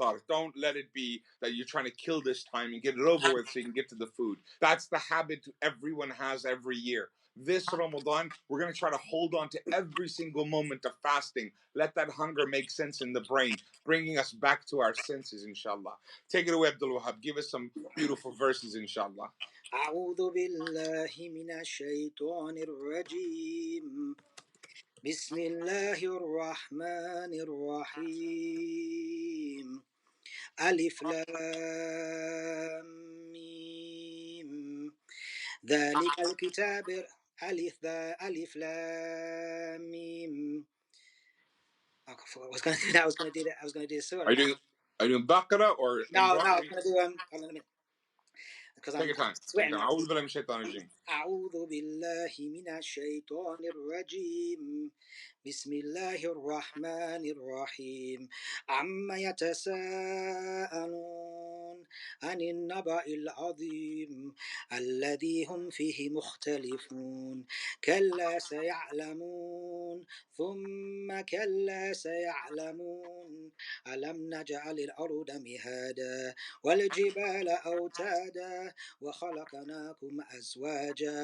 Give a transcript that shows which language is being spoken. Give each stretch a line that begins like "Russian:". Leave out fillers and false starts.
English: Don't let it be that you're trying to kill this time and get it over with so you can get to the food. That's the habit everyone has every year. This Ramadan, we're going to try to hold on to every single moment of fasting. Let that hunger make sense in the brain, bringing us back to our senses, inshallah. Take it away, Abdul Wahab. Give us some beautiful verses, inshallah.
Arabic: أعوذ بالله من الشيطان الرجيم بسم الله الرحمن الرحيم ألف لام ميم ذلك الكتاب ألف لام ميم.
English: I forgot. I was going to do that. I was going to do the surah. Are you doing Baqarah or No, Imran? I was going to do hold on a minute. Because Take your time. sweating.
Arabic: أعوذ بالله من الشيطان الرجيم. أعوذ بالله من الشيطان الرجيم بسم الله الرحمن الرحيم عما يتساءلون عن النبأ العظيم الذي هم فيه مختلفون كلا سيعلمون ثم كلا سيعلمون ألم نجعل الأرض مهادا والجبال أوتادا وخلقناكم أزواجا